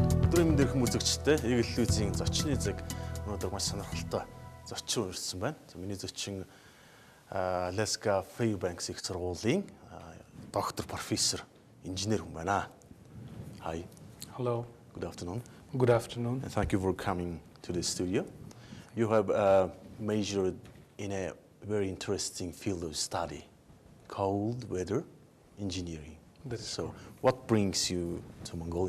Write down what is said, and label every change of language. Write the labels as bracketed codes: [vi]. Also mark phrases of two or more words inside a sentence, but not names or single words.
[mn] Өдрийн дэрх үзэгчтэй Эгэллүүзийн зочны зэг өнөөдөр маш сонирхолтой зочин урьдсан байна. Миний зочин Alaska Fairbanks их сургуулийн доктор профессор инженер хүн байна. [en] Hi. Hello. Good afternoon. Good afternoon. And thank you for coming to the studio. You have majored in a very interesting field of study, cold weather engineering. So, what brings you to Mongolia?